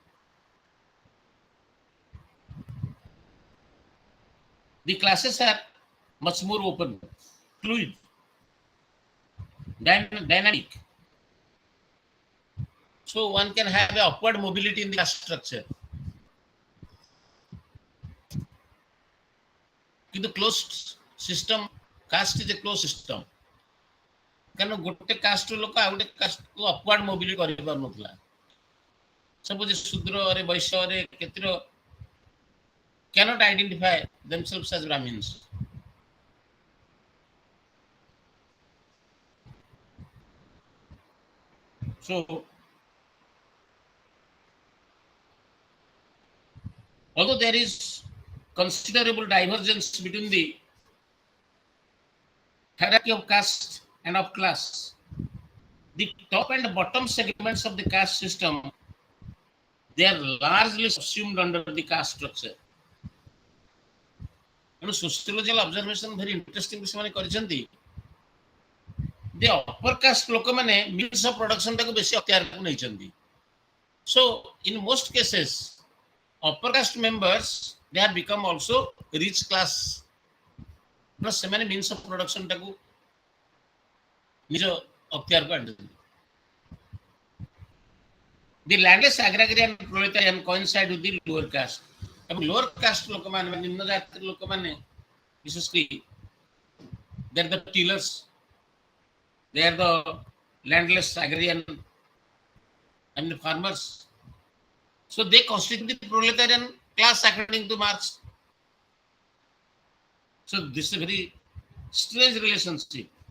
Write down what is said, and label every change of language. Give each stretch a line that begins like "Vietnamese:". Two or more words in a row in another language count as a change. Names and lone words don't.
English: The classes are much more open, fluid, dynamic. So one can have a upward mobility in the class structure. In the closed system, caste is a closed system.
Odia: କାରଣ ଗୋଟେ କାଷ୍ଟର ଲୋକ ଆଉ ଗୋଟେ କାଷ୍ଟକୁ ଅପୱାର୍ଡ ମୋବିଲିଟି କରିପାରୁନଥିଲା।
English: ସପୋଜ
Odia: ଶୂଦ୍ରରେ ବୈଶ୍ୟରେ କ୍ଷେତ୍ର
English: cannot identify themselves as Brahmins. So although there is considerable divergence between the hierarchy of caste and of class, the top and bottom segments of the caste system, they are largely subsumed under the caste structure. Sociological observation very interesting
Odia: ସେମାନେ କରିଛନ୍ତି।
English: the upper caste ଲୋକମାନେ means of production
Odia: ଟାକୁ ବେଶୀ ଅକ୍ତିଆରକୁ ନେଇଛନ୍ତି।
English: So in most cases upper caste members they have become also rich class plus ସେମାନେ means of production
Odia: ଟାକୁ ନିଜ ଅକ୍ତିଆରକୁ ଆଣିଛନ୍ତି।
English: The landless agrarian proletarian coincide with the lower caste. ଏବଂ lower caste
Odia: ଲୋକମାନେ ନିମ୍ନ ଜାତିର ଲୋକମାନେ ବିଶେଷ କରି
English: they are the tillers, they are the landless agrarian and the farmers. So they constitute the proletarian class according to Marx. So this is a very strange relationship.